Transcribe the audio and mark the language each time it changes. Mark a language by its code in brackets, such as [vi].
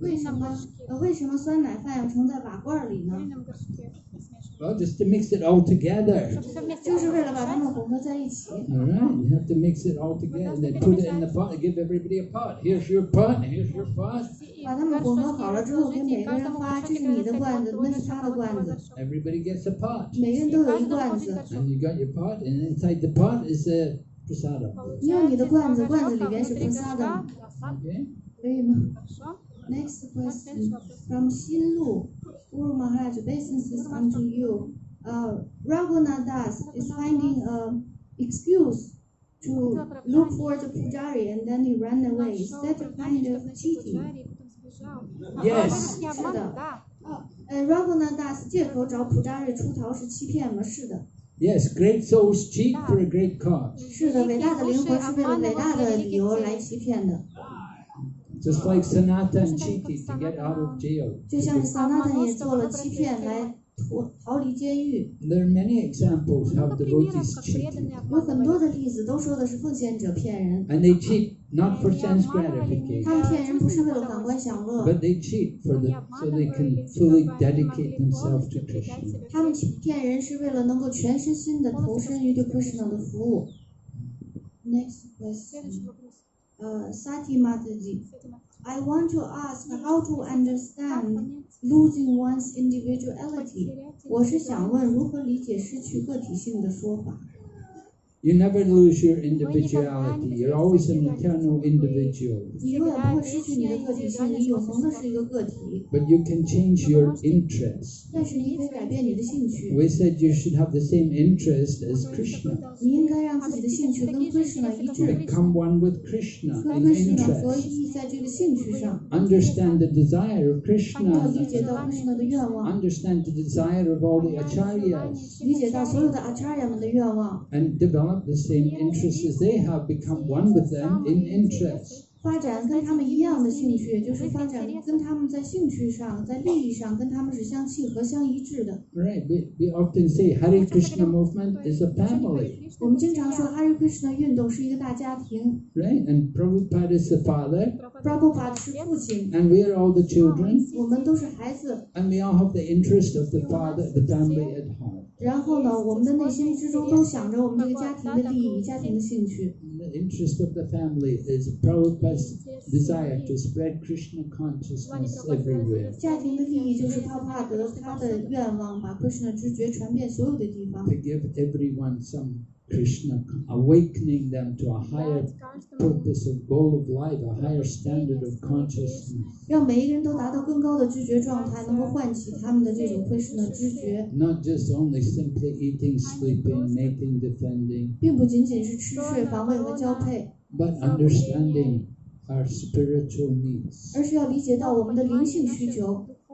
[zh] 为什么酸奶饭要盛在瓦罐里呢？ [en] well, just to mix it all together. [zh] 就是为了把它们混合在一起。 [en] All right, you have to mix it all together. They put it in the pot. They give everybody a pot. Here's your pot. Here's your pot. [zh] 把它们混合好了之后，给每个人发，这是你的罐子，那是他的罐子。 [en] Everybody gets a pot. [zh] 每个人都有一罐子。 [en] And you got your pot, and inside the pot is the prasada. [zh] 你有你的罐子，罐子里边是prasada。 [en] Okay? [zh] 可以吗？ [en] Next question from Xinlu. Guru Maharaj, obeisances unto you. Ragunath Das is finding an excuse to look for the pujari and then he ran away. Is that a kind of cheating? Yes. [zh] 是的。 Ragunath Das 借口找 pujari 出逃是欺骗吗？是的。 [en] Yes, great souls cheat for a great cause. [zh] 是的，伟大的灵魂是为了伟大的理由来欺骗的。 [en] Just like Sanatan cheated to get out of jail. [zh] 就像是 Sanatan 也做了欺骗来逃离监狱。 [en] There are many examples how devotees cheat. [zh] 有很多的例子都说的是奉献者骗人。 [en] And they cheat not for sense [zh] 他们 [en] gratification, [zh] 骗人不是为了感官享乐， [en] but they cheat so they can fully dedicate themselves to Krishna. [zh] 他们骗人是为了能够全身心的投身于对 Krishna 的服务。 [en] Next question. Sati Mataji, I want to ask how to understand losing one's individuality. [zh] 我是想问如何理解失去个体性的说法。 [en] You never lose your individuality. You're always an eternal individual. [zh] 你永远不会失去你的个体性，你永恒的是一个个体。 [en] But you can change your interests. [zh] 但是你可以改变你的兴趣。 [en] We said you should have the same interest as Krishna. [zh] 你应该让自己的兴趣跟 Krishna 一致， [en] Become one with Krishna [zh] 跟 [en] in [zh] Krishna 合 [en] interest. [zh] 一在这个兴趣上。 [en] Understand the desire of [zh] 要 [en] Krishna. [zh] 理解到 Krishna 的愿望， [en] Understand the desire of all the acharyas. [zh] 理解到所有的 acharya 们的愿望， [en] And develop the same interests as they have. Become one with them in interest. [zh] 发展跟他们一样的兴趣，就是发展跟他们在兴趣上、在利益上跟他们是相契合、相一致的。 [en] Right. We often say Hare Krishna movement is a family. [zh] 我们经常说 Hare Krishna 运动是一个大家庭 [en] Right. And Prabhupada is the father. [zh] ，Prabhupada 是父亲， [en] And we are all the children. [zh] 我们都是孩子。 [en] And we all have the interest of the father, the family at heart. [zh] 然后呢，我们的内心之中都想着我们这个家庭的利益、家庭的兴趣。 [en] The interest of the family is Prabhupada's desire to spread Krishna consciousness everywhere. [zh] 家庭的利益就是帕帕德他的愿望，把 Krishna 知觉传遍所有的地方， [en] To give everyone some Krishna, awakening them to a higher purpose of goal of life, a higher standard of consciousness. [zh] 让每一个人都达到更高的知觉状态，能够唤起他们的这种 Krishna 知觉， [en] Not just only simply eating, sleeping, mating, defending, [zh] 并不仅仅是吃睡、防卫和交配， [en] but understanding our spiritual needs. [zh] 而是要理解到我们的灵性需求。